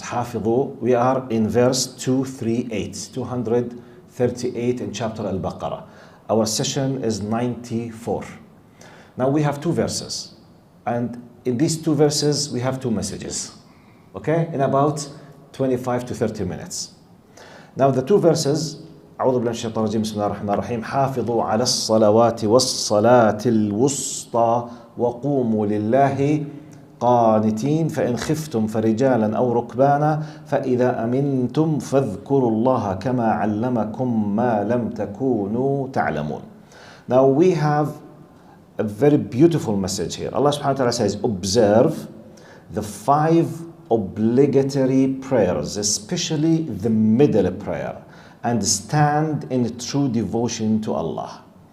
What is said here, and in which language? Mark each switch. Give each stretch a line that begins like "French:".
English: حافظوا, we are in verse 238 in chapter AlBaqarah. Our session is 94. Now we have two verses. And in these two verses we have two messages. Okay? In about 25 to 30 minutes. Now the two verses,
Arabic: أعوذ بالله من الشيطان الرجيم بسم الله الرحمن الرحيم حافظوا على الصلوات والصلاة الوسطى وقوموا لله قانتين فإن خفتم فرجالا أو ركبانا فإذا أمنتم فاذكروا الله كما علمكم ما لم تكونوا تعلمون.
English: Now we have a very beautiful message here. Allah subhanahu wa ta'ala says, observe the 5 obligatory prayers, especially the middle prayer, and stand in true devotion to Allah.